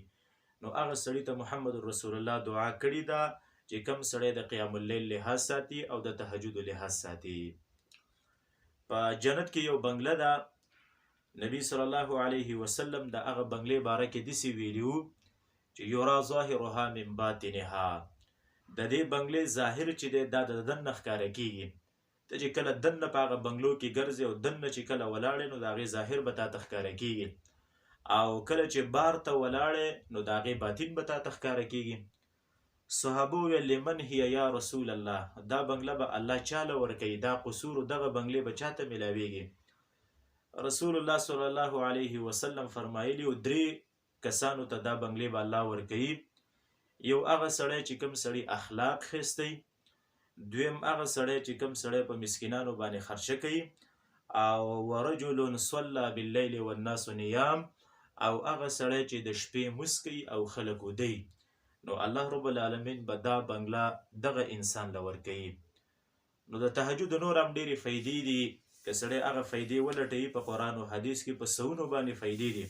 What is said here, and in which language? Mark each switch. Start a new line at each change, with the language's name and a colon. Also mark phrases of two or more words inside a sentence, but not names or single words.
Pashto: نو هغه سړي ته محمد رسول الله دعا کړې ده چې کوم سړی د قیام اللیل لحاظ ساتي او د تهجد لحاظ ساتي. په جنت کې یو بنگله ده، نبی
Arabic: صلی الله علیه وسلم
Pashto: د هغه بنگلې باره کې داسې ویلي وو چې
Arabic: یرا ظاهرها من باطنها.
Pashto: د دې بنگلې ظاهر چې دی دا د دننه ښکاره کېږي. ته چې کله دننه په هغه بنگلو کې ګرځې او دننه چې کله ولاړې نو د هغې ظاهر به تا ته ښکاره کېږي، او کله چې بار ته ولاړې نو د هغې باطن به تا ته ښکاره کېږي. صحابه ویل
Arabic: لمن هي یا رسول الله،
Pashto: دا بنگله به الله چاله ورکوي، دا قصور دغه بنگلې به چاته ملاویږي؟ رسول الله
Arabic: صلی الله علیه وسلم
Pashto: فرمایلی و درې کسانو ته دا بنگلې به الله ورکوي. یو هغه سړی چې کوم سړی اخلاق خستی، دویم هغه سړی چې کوم سړی په مسکینانو باندې خرچه کوي، او
Arabic: ورجل صلى بالليل والناس نيام،
Pashto: او هغه سړی چې د شپې مونځ کوي او خلک ودی. نو
Arabic: الله رب العالمین
Pashto: به دا بنگله دغه انسان له ورکوي. نو د تهجد نور هم ډېرې فایدې دي، که سړی هغه فایدې ولټوي په قرآن او حدیث کې په سوونو باندې فایدې دي.